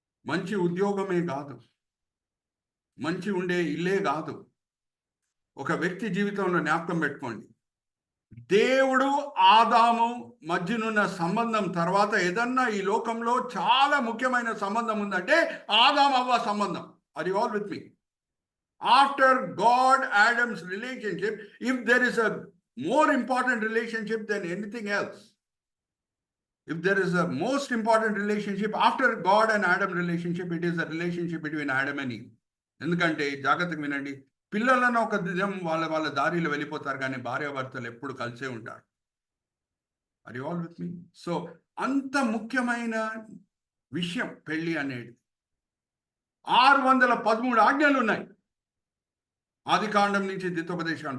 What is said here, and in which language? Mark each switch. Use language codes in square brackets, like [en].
[te] మంచి ఉద్యోగమే కాదు, మంచి ఉండే ఇల్లే కాదు. ఒక వ్యక్తి జీవితంలో జ్ఞాపకం పెట్టుకోండి, దేవుడు ఆదాము మధ్యనున్న సంబంధం తర్వాత ఏదన్నా ఈ లోకంలో చాలా ముఖ్యమైన సంబంధం ఉందంటే ఆదాము అవ్వ సంబంధం. [en] Are you all with me? After God Adam's relationship, if there is a more important relationship than anything else, if there is a most important relationship after God and Adam relationship, it is a relationship between Adam and Eve. [te] ఎందుకంటే జాగ్రత్తగా వినండి, పిల్లలను ఒక దినం వాళ్ళ దారిలో వెళ్ళిపోతారు, కానీ భార్యాభర్తలు ఎప్పుడు కలిసే ఉంటారు. [en] Are you all with me? [te] So అంత ముఖ్యమైన విషయం పెళ్లి అనేది. 613 ఆజ్ఞలు ఉన్నాయి ఆదికాండం నుంచి ద్వితోపదేశం.